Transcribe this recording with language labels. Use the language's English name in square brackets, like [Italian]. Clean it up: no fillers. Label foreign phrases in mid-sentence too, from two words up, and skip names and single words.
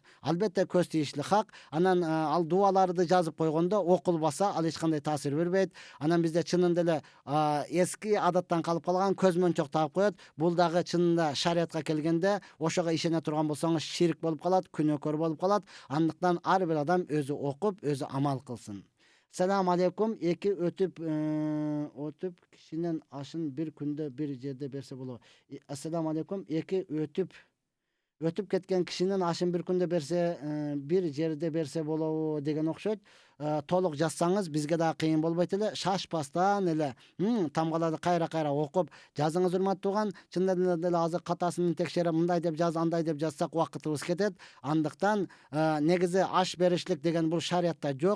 [Kyrgyz] Албетте көз тийишлик хак. Анан ал дубаларды жазып койгондо окулбаса ал эч кандай таасир бербейт. Анан бизде чынында эле эски адаттан калып калган көзмөнчөк тагып коет. Бул дагы чынында шариятка келгенде ошого ишене турган болсоңуз ширк болуп калат, күнөөкөр болуп калат. Андыктан ар бир адам өзү окуп, өзү амал кылсын. [Arabic] سلام عليكم. [Kyrgyz] Эки өтүп кишинин ашын бир күндө бир жерде берсе болу. [Arabic] السلام عليكم. [Kyrgyz] Эки өтүп кеткен кишинин ашын бир күндө берсе бир жерде берсе болу деген окшойт. Толук жазсаңыз бизге да кыйын болбойт эле. Шашпастан эле тамгаларды кайра окуп жазыңыз, урматтуу тууган. Чындап эле азыр катасын текшерип, мындай деп жаз, андай деп жазсак убакытыбыз кетет. Андыктан негизи аш беришлик деген бул шариятта жок.